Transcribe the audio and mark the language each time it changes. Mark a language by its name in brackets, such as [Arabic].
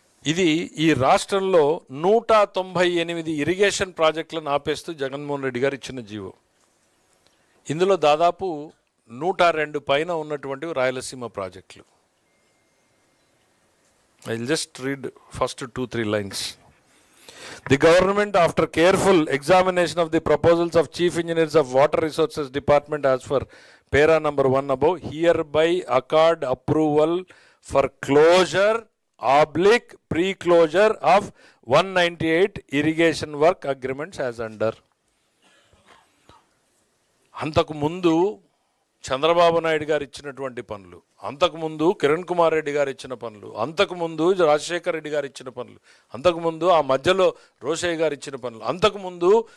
[Telugu] ఇది ఈ రాష్ట్రంలో 198 ఇరిగేషన్ ప్రాజెక్టులను ఆపేస్తూ జగన్మోహన్ రెడ్డి గారు ఇచ్చిన జీవో. ఇందులో దాదాపు 102 పైన ఉన్నటువంటివి రాయలసీమ ప్రాజెక్టులు. [English] I will just read first 2-3 lines. The government, after careful examination of the proposals of Chief Engineers of Water Resources Department as per para number 1 above, hereby accord approval for closure / pre-closure of 198 irrigation work agreements as under. [Telugu] అంతకు ముందు చంద్రబాబు నాయుడు గారు ఇచ్చినటువంటి పనులు, అంతకుముందు కిరణ్ కుమార్ రెడ్డి గారు ఇచ్చిన పనులు, అంతకుముందు రాజశేఖర్ రెడ్డి గారు ఇచ్చిన పనులు, అంతకుముందు ఆ మధ్యలో రోషయ్య గారు ఇచ్చిన పనులు, అంతకుముందు